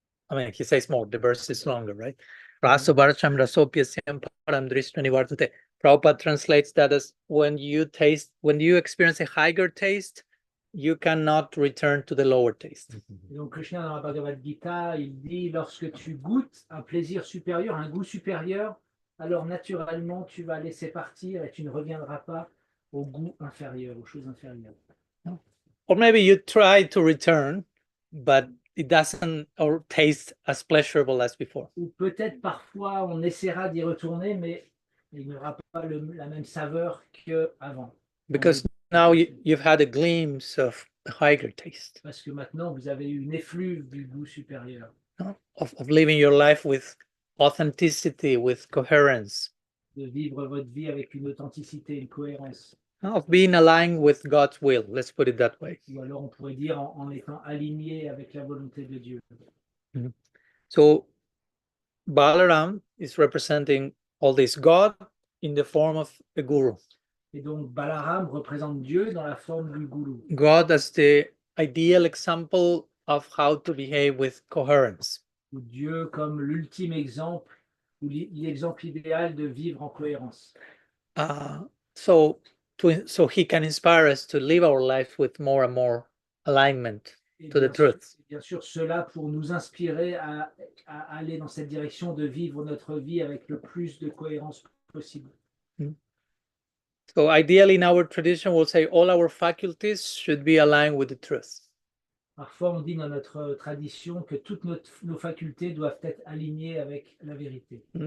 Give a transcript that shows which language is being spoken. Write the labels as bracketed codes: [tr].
[en] I mean, he says more, the verse is longer, right? [sa] Raso baracham rasopyasyam param drishta nivartate. [en] Prabhupada translates that as when you experience a higher taste, you cannot return to the lower taste. [fr] Et donc Krishna dans la Bhagavad Gita, il dit lorsque tu goûtes un plaisir supérieur, un goût supérieur, alors naturellement tu vas laisser partir et tu ne reviendras pas au goût inférieur, aux choses inférieures. [en] Or maybe you try to return, but it doesn't or taste as pleasurable as before. [fr] Ou peut-être parfois on essaiera d'y retourner, mais il n'y aura pas la même saveur qu'avant. [en] Because now you've had a glimpse of a higher taste. [fr] Parce que maintenant vous avez eu une effluve du goût supérieur. [en] Of living your life with authenticity, with coherence. [fr] De vivre votre vie avec une authenticité, une cohérence. [en] Of being aligned with God's will, let's put it that way. [fr] Ou alors on pourrait dire en étant aligné avec la volonté de Dieu. [en] So Balaram is representing all this, God in the form of a guru. [fr] Et donc Balaram représente Dieu dans la forme du gourou. [en] God as the ideal example of how to behave with coherence. [fr] Ou Dieu comme l'ultime exemple, ou l'exemple idéal de vivre en cohérence. [en] So he can inspire us to live our life with more and more alignment to the truth. [fr] Bien sûr, cela pour nous inspirer à aller dans cette direction de vivre notre vie avec le plus de cohérence possible. [en] So ideally in our tradition, we'll say all our faculties should be aligned with the truth. [fr] Parfois, on dit dans notre tradition que toutes nos facultés doivent être alignées avec la vérité.